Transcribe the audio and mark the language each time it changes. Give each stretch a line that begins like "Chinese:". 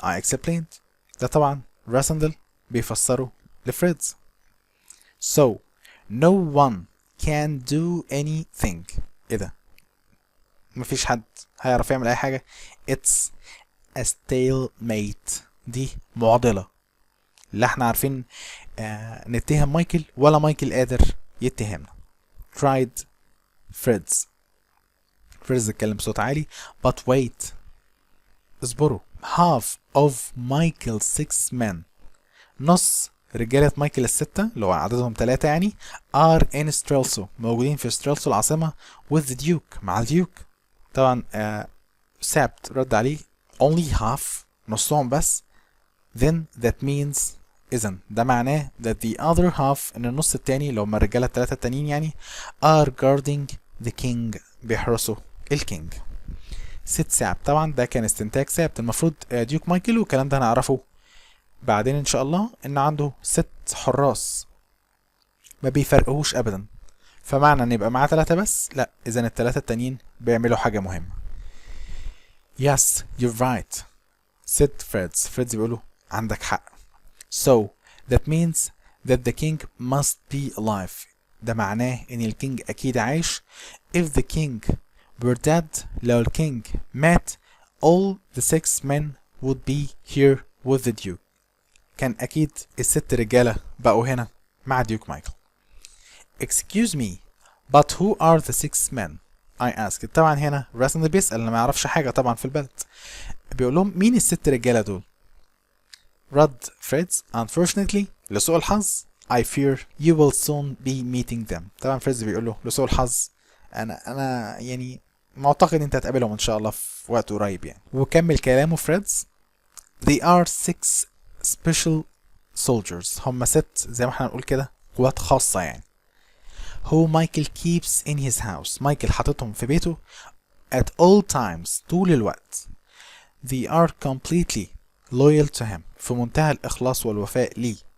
English: I explained
Arabic: ده طبعا راسندل بيفسره لفريدز.
English: so no one can do anything
Arabic: ايه ده مفيش حد هيعرف يعمل اي حاجة.
English: it's a stalemate
Arabic: دي معضلة لا احنا عارفين نتهم مايكل ولا مايكل قادر يتهمنا.
English: tried
Arabic: فريدز اتكلم بصوت عالي
English: but wait
Arabic: اصبروا
English: half of Michael's 6 men
Arabic: نص رجالة مايكل الستة اللي هو عددهم 3 يعني
English: are in Strelso
Arabic: موجودين في ستريلسو العاصمة
English: with the Duke
Arabic: مع الديوك. طبعا سابت رد عليه
English: only half
Arabic: نصهم بس.
English: then that means
Arabic: إذن ده معناه
English: that the other half
Arabic: إن النص التاني اللي هم الرجالة التلاتة التانيين يعني
English: are guarding the king
Arabic: بيحرسوا الكينج. ست ساب طبعا ده كان استنتاج سابت. المفروض ديوك مايكل والكلام ده هنعرفه بعدين ان شاء الله ان عنده 6 حراس ما بيفرقوش ابدا. فمعنى ان يبقى معاه 3 بس لا، اذا ال3 التانيين بيعملوا حاجة مهمة.
English: yes you're right said فريدز
Arabic: بيقوله عندك حق.
English: so that means that the king must be alive
Arabic: ده معناه ان الكينج اكيد عايش.
English: if the king were dead
Arabic: لو الكينج مات
English: all the 6 men would be here with the duke
Arabic: كان اكيد ال6 رجالة بقوا هنا مع ديوك مايكل.
English: excuse me but who are the 6 men I asked.
Arabic: طبعا هنا راسندل بيسأل اللي ما يعرفش حاجة طبعا في البلد، بيقول لهم مين ال6 رجالة دول. رد فريدز
English: unfortunately
Arabic: لسوء الحظ
English: I fear you will soon be meeting them.
Arabic: طبعا فريدز بيقول له لسوء الحظ انا يعني معتقد انت هتقابلهم ان شاء الله في وقت قريب يعني. وكمل كلامه فريدز
English: they are 6 special soldiers
Arabic: هم 6 زي ما احنا نقول كده قوات خاصة يعني
English: who Michael keeps in his house
Arabic: مايكل حاططهم في بيته
English: at all times
Arabic: طول الوقت.
English: they are completely loyal to him
Arabic: في منتهى الإخلاص والوفاء ليه.